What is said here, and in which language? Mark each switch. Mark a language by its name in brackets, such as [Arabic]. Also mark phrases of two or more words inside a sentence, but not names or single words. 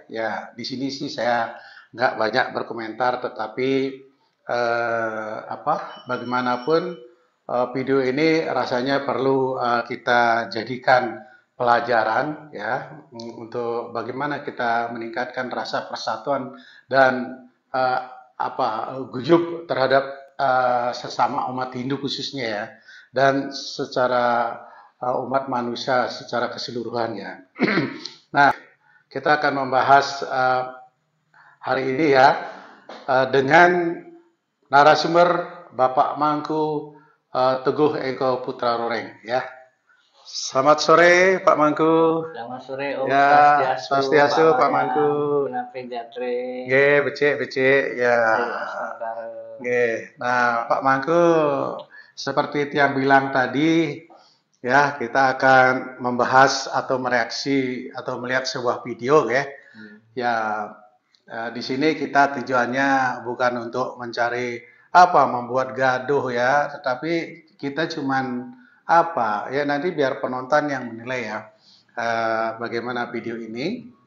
[Indonesian] Ya, di sini sih saya nggak banyak berkomentar, tetapi bagaimanapun video ini rasanya perlu kita jadikan pelajaran ya untuk bagaimana kita meningkatkan rasa persatuan dan guyup terhadap sesama umat Hindu khususnya ya, dan secara umat manusia secara keseluruhannya. Nah, kita akan membahas hari ini ya dengan narasumber Bapak Mangku Teguh Eko Putra Roreng ya. Selamat sore Pak Mangku. Selamat sore Om ya, Swastiastu Pak Mangku. Kenapa jatre? [Balinese] Nggih, becik ya. Nggih. [Indonesian] Nah, Pak Mangku, seperti yang bilang tadi ya, kita akan membahas atau mereaksi atau melihat sebuah video ya. Ya, di sini kita tujuannya bukan untuk mencari membuat gaduh ya, tetapi kita cuman ya nanti biar penonton yang menilai ya bagaimana video ini.